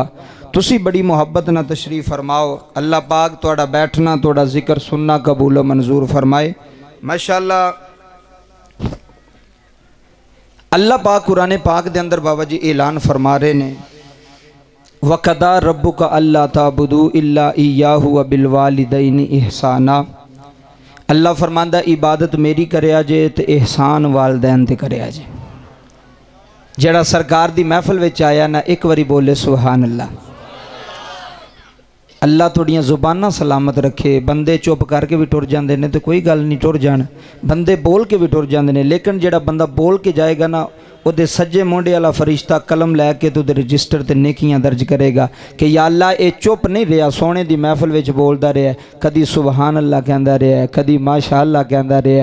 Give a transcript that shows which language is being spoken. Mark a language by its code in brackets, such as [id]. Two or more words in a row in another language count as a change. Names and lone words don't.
[pa] تسی بڑی محبت نا تشریف فرماؤ۔ اللہ پاک تہاڈا بیٹھنا تہاڈا ذکر سننا قبول منظور فرمائے. ماشاءاللہ اللہ پاک قرآن پاک دے اندر بابا جی اعلان فرما رہے نے, [ar] وقضى ربك ألا تعبدوا إلا إياه و بالوالدين إحسانا. [pa] اللہ فرماندا عبادت میری کریا جے تے احسان والدین تے کریا جے. جڑا سرکار دی محفل وچ آیا نا ایک باری بولے سبحان اللہ. اللہ تھوڑیاں زباناں سلامت رکھے. بندے چپ کر کے بھی ٹر جاتے ہیں تو کوئی گل نہیں، ٹر جان. بندے بول کے بھی ٹر جاتے ہیں، لیکن جیڑا بندا بول کے جائے گا نا اوہدے سجے مونڈے والا فرشتہ قلم لے کے تو رجسٹر تے نیکیاں درج کرے گا کہ یا اللہ یہ چپ نہیں رہا، سونے کی محفل وچ بولتا رہا، کدی سبحان اللہ کہتا رہا، کدی ماشاءاللہ کہتا رہا.